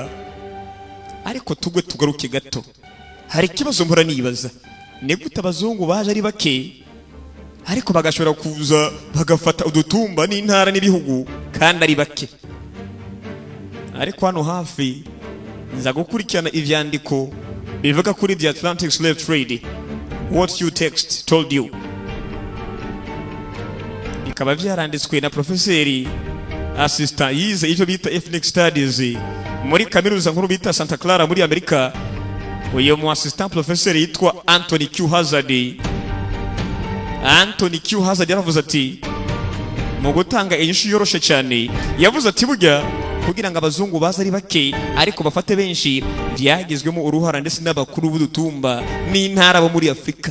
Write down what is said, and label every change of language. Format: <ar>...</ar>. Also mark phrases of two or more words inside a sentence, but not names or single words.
<rn>Ariko tugwe tugaruke gato, hari ikibazo mpora nibaza, ni gute abazungu baje ari bake ariko bagashobora kuza bagafata udutumba n'intara n'ibihugu kandi ari bake. Ariko hano hafi nza gukurikirana ivyandiko bivuga kuri</rn> <en>the Atlantic Slave Trade, what you text told you.</en> <rn>Bikaba vyaranditswe na profeseri assistant yize ivyo bita</rn> <en>ethnic studies</en> <rn>muri kaminuza nkuru bita Santa Clara muri Amerika. Uyo mu assistant profeseri yitwa Anthony Q Hazard. Anthony Q Hazard yaravuze ati mu gutanga inyishu yoroshe cyane, yavuze ati burya kugira ngo abazungu baza ari bake ariko bafate benshi, byagizwemo uruhara ndetse n'abakuru b'udutumba n'intara bo muri Afrika.</rn>